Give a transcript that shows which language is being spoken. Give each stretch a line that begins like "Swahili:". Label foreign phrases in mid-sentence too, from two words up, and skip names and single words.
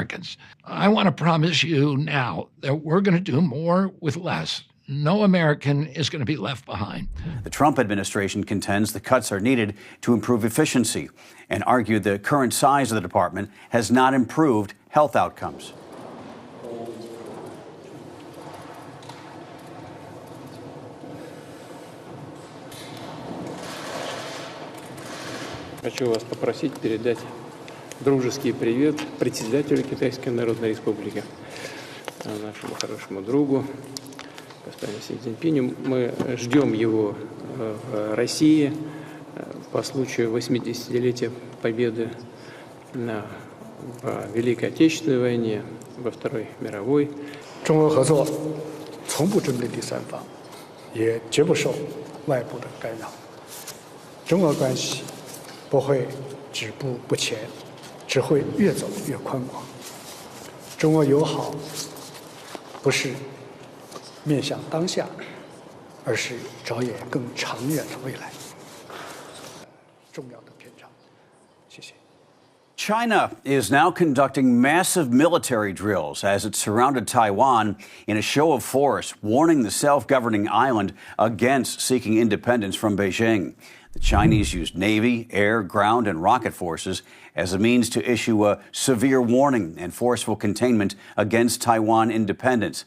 English: I want to promise you now that we're going to do more with less, no American is going to be left behind. The Trump administration contends the cuts are needed to improve efficiency and argued the current size of the department has not improved health outcomes.
Russian: Хочу вас попросить передать дружеский привет председателю Китайской Народной Республики, нашему хорошему другу, господину Си Цзиньпиню. Мы ждем его в России по случаю 80-летия победы в Великой Отечественной войне, во Второй мировой.
Chinese: 中俄合作从不针对第三方，也绝不受外部的干扰。中俄关系不会止步不前，只会越走越宽广。中俄友好不是面向当下，而是着眼更长远的未来。重要的篇章，谢谢。
English: China is now conducting massive military drills as it surrounded Taiwan in a show of force, warning the self-governing island against seeking independence from Beijing. The Chinese used Navy, air, ground, and rocket forces as a means to issue a severe warning and forceful containment against Taiwan independence.